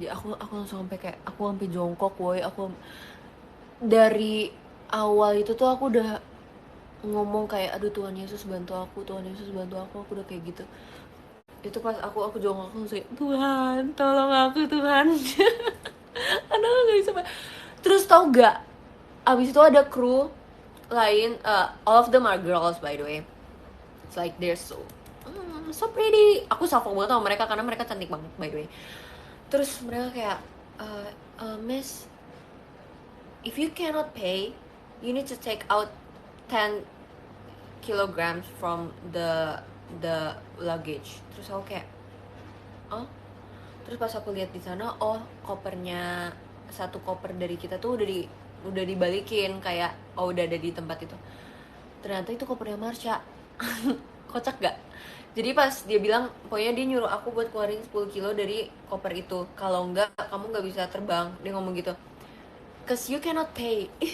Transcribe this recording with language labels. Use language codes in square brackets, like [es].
[id] Aku langsung sampai kayak aku sampai jongkok woi. Aku dari awal itu tuh aku udah ngomong kayak aduh Tuhan Yesus bantu aku, aku udah kayak gitu. Itu pas aku jongkok, aku kayak Tuhan tolong aku Tuhan. Aduh gak bisa. Terus tau gak, abis itu ada kru lain, [en] all of them are girls by the way. It's like they're so pretty. [id] Aku salvo banget sama mereka karena mereka cantik banget [en] by the way. [id] Terus mereka kayak [en] Miss, if you cannot pay, you need to take out 10 kilograms from the luggage. [id] Terus aku kayak terus pas aku lihat di sana, kopernya, satu koper dari kita tuh udah dibalikin, kayak udah ada di tempat itu. ternyata itu kopernya Marsha. Kocak gak? Jadi pas dia bilang, pokoknya dia nyuruh aku buat keluarin 10 kilo dari koper itu, kalau enggak kamu nggak bisa terbang, dia ngomong gitu, [en] cause you cannot pay.